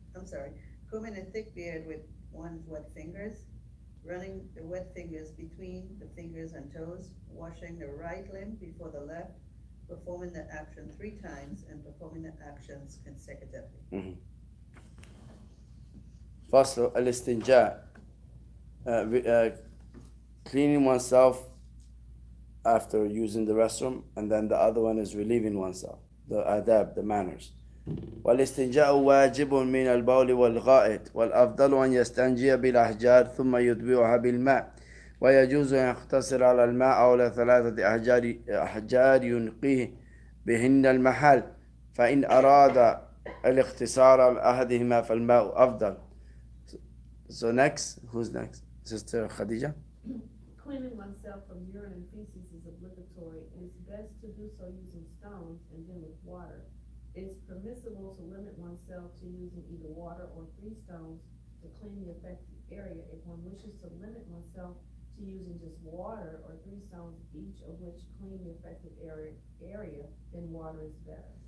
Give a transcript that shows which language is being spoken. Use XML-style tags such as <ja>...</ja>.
<en>I'm sorry, combing a thick beard with one's wet fingers, running the wet fingers between the fingers and toes, washing the right limb before the left, performing the action 3 times, and performing the actions consecutively.</en> <ar>فصل الاستنجاء,</ar> <en>cleaning oneself after using the restroom, and then the other one is relieving oneself, the adab, the manners.</en> <ar>والاستنجاء واجب من البول والغائط والأفضل أن يستنجي بالأحجار ثم يتبعها بالماء ويجوز أن يقتصر على الماء أو على 3 أحجار ينقيه بهن المحل فإن أراد الاقتصار على أحدهما فالماء أفضل.</ar> <en>So next, who's next? Sister Khadija? Cleaning oneself from urine and feces is obligatory, and it's best to do so using stones and then with water. It's permissible to limit oneself to using either water or 3 stones to clean the affected area. If one wishes to limit oneself to using just water or 3 stones, each of which clean the affected area, then water is better.</en>